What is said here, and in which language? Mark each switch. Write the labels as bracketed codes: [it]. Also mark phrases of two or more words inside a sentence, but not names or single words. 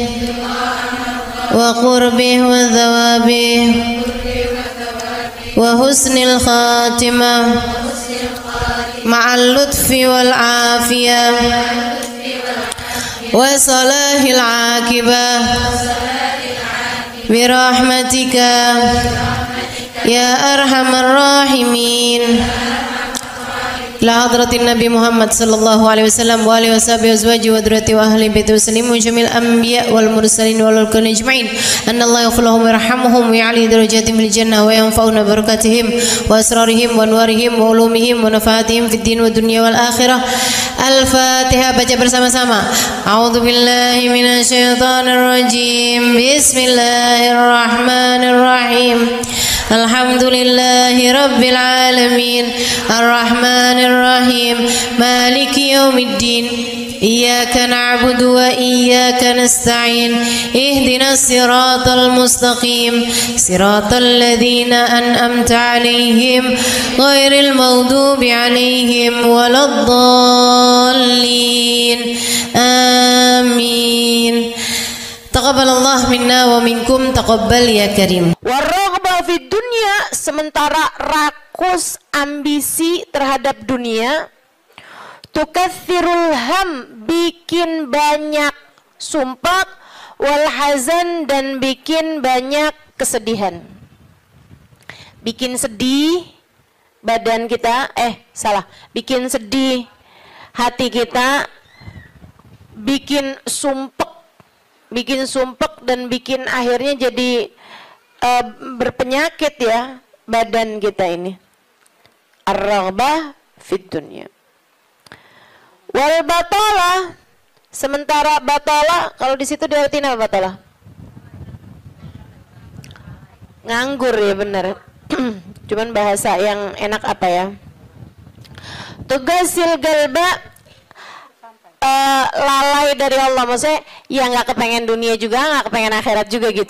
[ar] وقربه وثوابه وحسن الخاتمة مع اللطف والعافية وصلاح العاقبة برحمتك يا أرحم الراحمين. لحضرة النبي محمد صلى الله عليه وسلم وآله وصحبه أزواج وذرية وأهل بيت وسلم جميع الأنبياء والمرسلين والخلق أجمعين أن الله يغفرهم ويرحمهم ويعلي درجاتهم في الجنة وينفعنا بركاتهم وأسرارهم وأنوارهم وعلومهم ونفحاتهم في الدين والدنيا والآخرة. [id] Al-Fatihah, baca bersama-sama. [ar] أعوذ بالله من الشيطان الرجيم. بسم الله الرحمن الرحيم. الحمد لله رب العالمين. الرحمن الرحيم. مالك يوم الدين. إياك نعبد وإياك نستعين. اهدنا الصراط المستقيم. صراط الذين أنعمت عليهم غير المغضوب عليهم ولا الضالين. آمين. تقبل الله منا ومنكم، تقبل يا كريم. والرغبة في الدنيا, [id] sementara rakus ambisi terhadap dunia, [ar] تكثر الهم, [id] bikin banyak sumpah, [ar] والحزن, [id] dan bikin banyak kesedihan. Bikin sedih badan kita, bikin sedih hati kita, bikin sumpek dan bikin akhirnya jadi berpenyakit ya badan kita ini. [ar] الرغبة في الدنيا. والبطالة, [id] sementara batalah kalau di situ diartiin apa batalah? Nganggur ya benar. Cuman bahasa yang enak apa ya? [ar] تغافل القلب, [id] lalai dari Allah, maksudnya ya nggak kepengen dunia juga, nggak kepengen akhirat juga gitu.